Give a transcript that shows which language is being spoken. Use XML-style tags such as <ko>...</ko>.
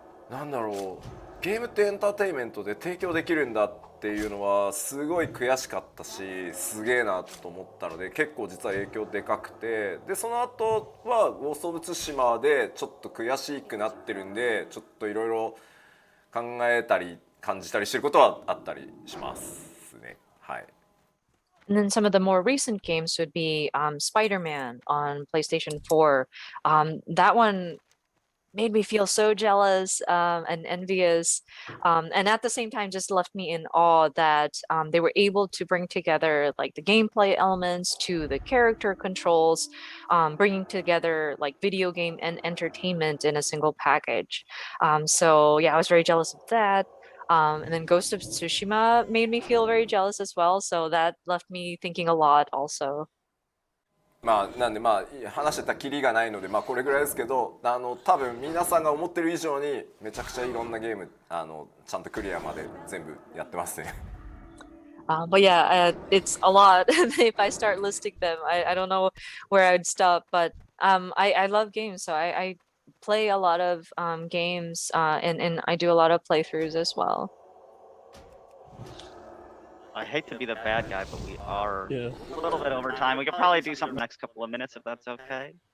<ja>なんだろう、ゲームってエンターテインメントで提供できるんだっていうのはすごい悔しかったし、すげえなと思ったので結構実は影響でかくて、でその後はゴースト・オブ・ツシマでちょっと悔しくなってるんで、ちょっといろいろ考えたり感じたりしてることはあったりしますね。はい。</ja> <en>And then some of the more recent games would be Spider-Man on PlayStation 4. That one made me feel so jealous and envious, and at the same time just left me in awe that they were able to bring together like the gameplay elements to the character controls, bringing together like video game and entertainment in a single package. So yeah, I was very jealous of that. And then Ghost of Tsushima made me feel very jealous as well, so that left me thinking a lot also.</en> <ja>まあなんでまあ話してたきりがないのでまあこれぐらいですけど、多分皆さんが思ってる以上にめちゃくちゃいろんなゲームちゃんとクリアまで全部やってますね。</ja> <en>But yeah, it's a lot. If I start listing them, I don't know where I'd stop. But I love games, so I play a lot of games, and I do a lot of playthroughs as well. I hate to be the bad guy, but we are a little bit over time. We could probably do something the next couple of minutes if that's okay.</en>